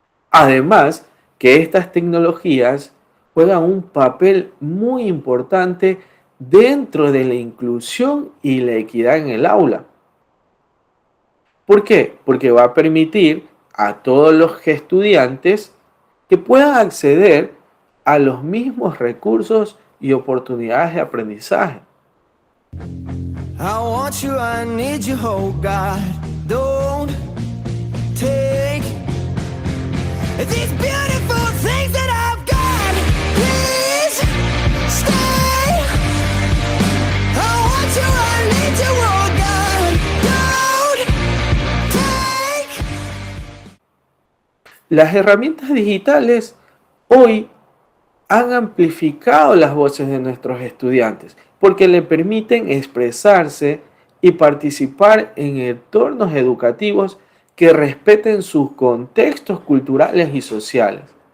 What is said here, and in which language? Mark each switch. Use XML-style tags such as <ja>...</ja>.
<es>Además, que estas tecnologías juegan un papel muy importante dentro de la inclusión y la equidad en el aula. ¿Por qué? Porque va a permitir a todos los estudiantes que puedan acceder a los mismos recursos y oportunidades de aprendizaje.</es> <en>I want you, I need you, oh God, don't take these beautiful things that I've got, please stay. I want you, I need you, oh God, don't take.</en> <es>Las herramientas digitales hoy han amplificado las voces de nuestros estudiantes porque le permiten expresarse y participar en entornos educativos que respeten sus contextos culturales y sociales.</es>